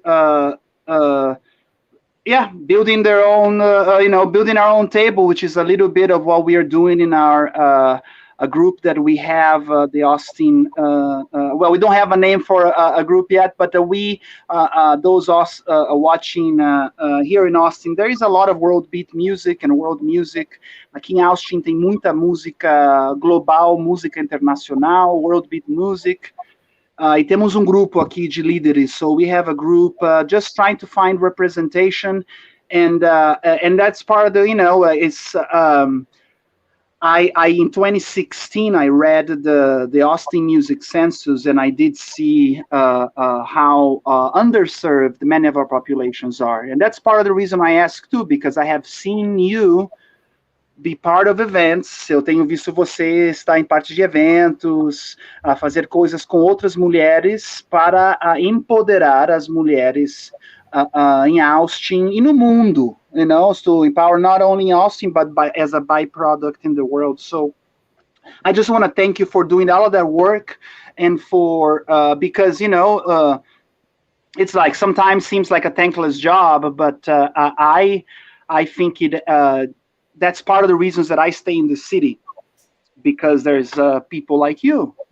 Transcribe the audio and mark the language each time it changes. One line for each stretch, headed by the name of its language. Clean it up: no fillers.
English: Uh, yeah, building their own, building our own table, which is a little bit of what we are doing in our a group that we have, the Austin. Well, we don't have a name for a group yet, but we, those us watching here in Austin, there is a lot of world beat music and world music.
Portuguese: Aqui em Austin tem muita música global, música internacional,
English: world beat music.
Portuguese: E temos grupo aqui de líderes,
English: so we have a group just trying to find representation, and that's part of the, it's I in 2016 I read the Austin Music Census, and I did see how underserved many of our populations are, and that's part of the reason I asked too, because I have seen you be part of events.
Portuguese: Eu tenho visto você estar em parte de eventos, a fazer coisas com outras mulheres para empoderar as mulheres em Austin e no mundo,
English: you know, to empower not only in Austin but as a byproduct in the world. So I just want to thank you for doing all of that work, and for because it's like sometimes seems like a thankless job, but I think it that's part of the reasons that I stay in the city, because there's people like you.